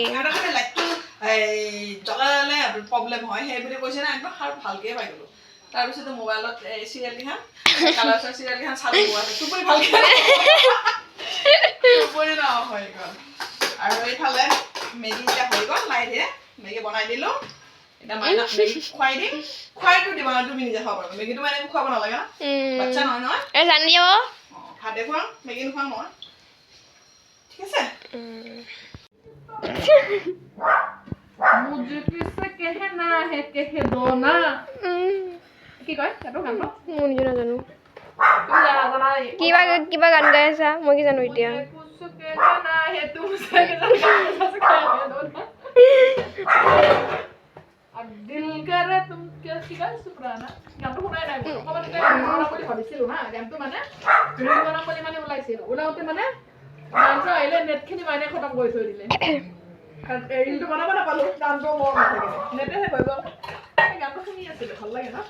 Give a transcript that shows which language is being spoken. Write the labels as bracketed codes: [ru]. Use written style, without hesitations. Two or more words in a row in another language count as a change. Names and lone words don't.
[as] আৰু খালি লাইটটো জ্বলালে প্ৰব্লেম হয় সেই বুলি কৈছে না একদম সাৰ ভালকে পাই গ'লো তাৰপিছতে মোবাইলত চিৰিয়েল কেইখন কালাৰ্ছৰ চিৰিয়েল কেইখন চালো টোপনি ভালকে টোপনি না হৈ গ'ল আৰু এইফালে মেগী এতিয়া হৈ গ'ল লাইটে মেগী বনাই দিলোঁ এতিয়া মাইনা মেগী খুৱাই দিম খুৱাইটো দিবা না তুমি নিজে খাব পাৰিবা মেগীটো মানে খুৱাব নালাগে না বাচ্চা নহয় নহয় জানি যাব ভাতে খুৱাম মেগী নোখুৱাম মই ঠিক আছে [hi] मुझे किससे कहना है कह दो ना [as] কি কয় সেইটো গান মই নিজে নাজানো তুমি জানা জানা কিবা কিবা গান গাই আছা মই কি জানো এতিয়া [hi] कुछ कहना है तुमसे अब दिल करे तुम [as] কি কয় সুপ্রানা গানটো শুনাই নাই অকমান গান বুলি ভাবিছিলো না গানটো মানে ৰিল বনাম বুলি মানে ওলাইছিল ওলাওতে মানে গানটো আহিলে নেটখিনি মানে খতম কৰি থৈ দিলে ৰিলটো বনাব নাপালো গানটো মোৰ নাথাকে নেটেহে হৈ গ'ল গানটো শুনি আছিলো ভাল লাগে না